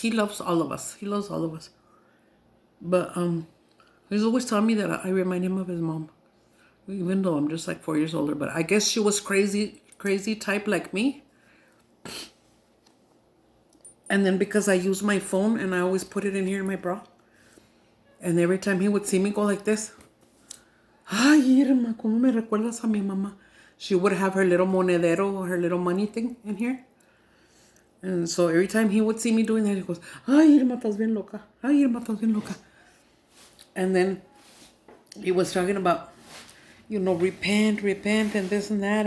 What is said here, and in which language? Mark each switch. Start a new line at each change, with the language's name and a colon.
English: He loves all of us. He loves all of us. But he's always telling me that I remind him of his mom. Even though I'm just like 4 years older. But I guess she was crazy type like me. And then because I use my phone and I always put it in here in my bra. And every time he would see me go like this.
Spanish: Ay, Irma, ¿cómo me recuerdas a mi mamá?
English: She would have her little monedero, her little money thing in here. And so every time he would see me doing that, he goes,
Spanish: Ay, Irma, estás bien loca.
English: Ay, Irma, estás bien loca. And then he was talking about, repent, and this and that.